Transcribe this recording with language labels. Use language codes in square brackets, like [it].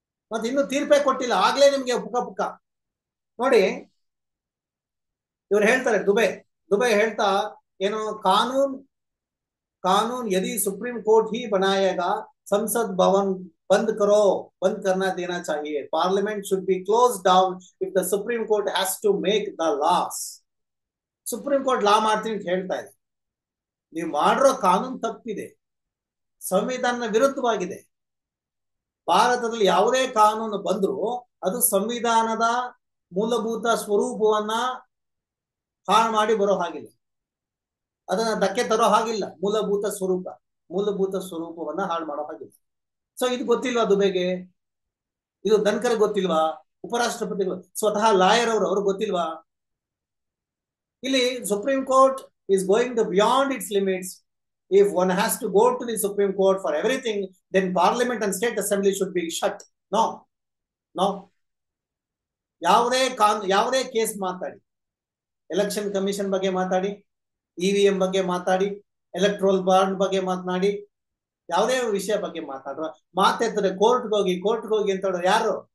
[kn] ಮತ್ತೆ ಇನ್ನು ತೀರ್ಪೇ ಕೊಟ್ಟಿಲ್ಲ, ಆಗ್ಲೇ ನಿಮ್ಗೆ ಪುಕ್ಕ ನೋಡಿ. ಇವ್ರು ಹೇಳ್ತಾರೆ ದುಬೈ ಹೇಳ್ತಾ ಏನು, [hi] कानून यदि सुप्रीम कोर्ट ही बनाएगा, संसद भवन बंद करना देना चाहिए. [en] Parliament should be closed down if the supreme court has to make the laws. [kn] Supreme court ಲಾ ಮಾಡ್ತೀನಿ ಅಂತ ಹೇಳ್ತಾ ಇದೆ. ನೀವು ಮಾಡಿರೋ ಕಾನೂನು ತಪ್ಪಿದೆ, ಸಂವಿಧಾನ ವಿರುದ್ಧವಾಗಿದೆ. ಭಾರತದಲ್ಲಿ ಯಾವುದೇ ಕಾನೂನು ಬಂದರೂ ಅದು ಸಂವಿಧಾನದ ಮೂಲಭೂತ ಸ್ವರೂಪವನ್ನ ಹಾಳು ಮಾಡಿ ಬರೋ ಹಾಗಿಲ್ಲ, ಅದನ್ನ ಧಕ್ಕೆ ತರೋ ಹಾಗಿಲ್ಲ. ಮೂಲಭೂತ ಸ್ವರೂಪವನ್ನ ಹಾಳು ಮಾಡೋ ಹಾಗಿಲ್ಲ. ಸೊ ಇದು ಗೊತ್ತಿಲ್ವಾ ದುಬೆಗೆ? ಇದು ಧನ್ಕರ್ ಗೊತ್ತಿಲ್ವಾ? ಉಪರಾಷ್ಟ್ರಪತಿಗಳು, ಸ್ವತಃ ಲಾಯರ್ ಅವ್ರಿಗೆ ಗೊತ್ತಿಲ್ವಾ? ಇಲ್ಲಿ [en] Supreme Court is going to beyond its limits. If one has to go to the Supreme Court for everything, then Parliament and State Assembly should be shut. No. [kn] ಯಾವುದೇ ಕೇಸ್ ಮಾತಾಡಿ, ಎಲೆಕ್ಷನ್ ಕಮಿಷನ್ ಬಗ್ಗೆ ಮಾತಾಡಿ, EVM ಬಗ್ಗೆ ಮಾತಾಡಿ, electoral bond ಬಗ್ಗೆ ಮಾತನಾಡಿ, ಯಾವುದೇ ವಿಷಯ ಬಗ್ಗೆ ಮಾತಾಡ್ತಾರೆ ಕೋರ್ಟ್ಗೆ ಹೋಗಿ ಅಂತ ಹೇಳೋರು ಯಾರು?